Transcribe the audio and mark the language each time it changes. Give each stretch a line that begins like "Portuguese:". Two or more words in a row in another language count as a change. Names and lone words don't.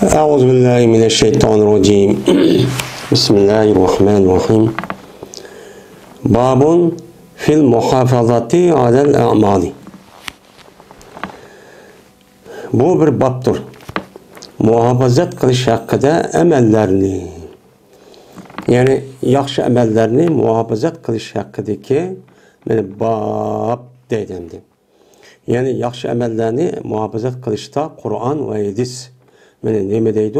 Arabic: أعوذ بالله من الشيطان الرجيم بسم الله الرحمن الرحيم باب في المحافظة على الأعمال.
Uzbek: Bu bir babdır. Muhafazat qilish haqida amallarni, ya'ni yaxshi amallarni muhofazat qilish haqidagi mana bab deydi. Ya'ni yaxshi amallarni muhofazat qilishda Qur'on va hadis mana nima deydi?